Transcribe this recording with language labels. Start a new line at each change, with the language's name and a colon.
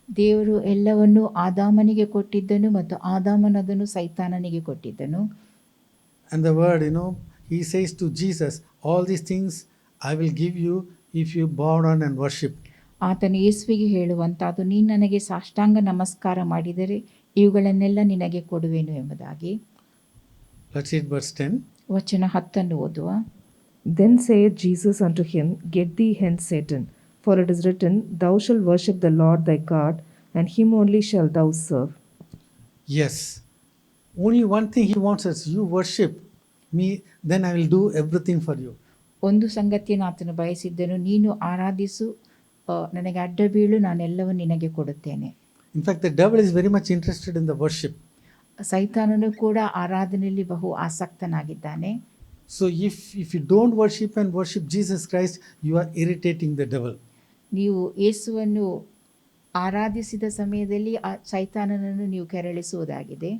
Kannada: ದೇವರು ಎಲ್ಲವನ್ನು ಆದಾಮನಿಗೆ ಕೊಟ್ಟಿದ್ದನು ಮತ್ತು ಆದಾಮನದನ್ನು ಸೈತಾನನಿಗೆ ಕೊಟ್ಟಿದ್ದನು.
English: And the word, he says to Jesus, all these things I will give you if you bow down and worship.
Kannada: ಆತನು ಯೇಸುವಿಗೆ ಹೇಳುವಂತಾದು, ನೀನು ನನಗೆ ಸಾಷ್ಟಾಂಗ ನಮಸ್ಕಾರ ಮಾಡಿದರೆ ಇವುಗಳನ್ನೆಲ್ಲ ನಿನಗೆ ಕೊಡುವೆನು ಎಂಬುದಾಗಿ.
English: Let's read verse 10.
Kannada: ವಚನ 10 ಓದುವ.
English: Then saith Jesus unto him, Get thee hence, Satan, for it is written, Thou shalt worship the Lord thy God, and him only shalt thou serve. Yes. Only one thing he wants us, you worship me, then I will do everything for you.
Kannada: ಒಂದು ಸಂಗತಿಯನ್ನು ಆತನು ಬಯಸಿದ್ದನು, ನೀನು ಆರಾಧಿಸು, ನನಗೆ ಅಡ್ಡ ಬೀಳು, ನಾನೆಲ್ಲವನ್ನು ನಿನಗೆ ಕೊಡುತ್ತೇನೆ.
English: In fact, the devil is very much interested in the worship.
Kannada: ಸೈತಾನನು ಕೂಡ ಆರಾಧನೆಯಲ್ಲಿ ಬಹು ಆಸಕ್ತನಾಗಿದ್ದಾನೆ.
English: So if you don't worship and worship Jesus Christ, you are irritating the devil.
Kannada: ನೀವು ಯೇಸುವನ್ನು ಆರಾಧಿಸಿದ ಸಮಯದಲ್ಲಿ ಆ ಸೈತಾನನನ್ನು ನೀವು ಕೆರಳಿಸುವುದಾಗಿದೆ.